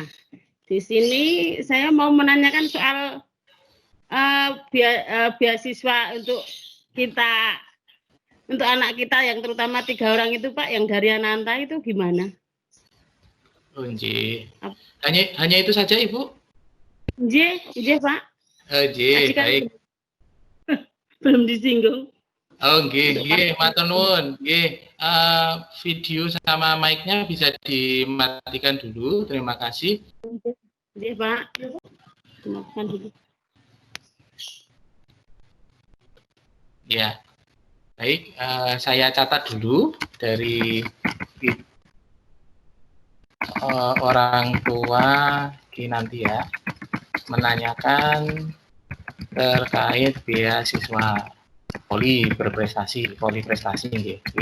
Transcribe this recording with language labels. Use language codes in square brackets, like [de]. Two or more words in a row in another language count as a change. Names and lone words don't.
[id] Di sini saya mau menanyakan soal beasiswa untuk kita, untuk anak kita yang terutama 3 orang itu Pak, yang dari Ananta itu gimana? Oh, nggih. Hanya itu saja, Ibu? [jv] Nggih, Pak. Nggih, [id] baik. Belum disinggung. [jv] Oh, nggih, matur nuwun. Nggih, [id] video sama mic-nya bisa dimatikan dulu. Terima kasih. Nggih, Pak. Dimatikan dulu. Ya, baik. Saya catat dulu dari orang tua Kinanti ya, menanyakan terkait beasiswa poli prestasi nggih.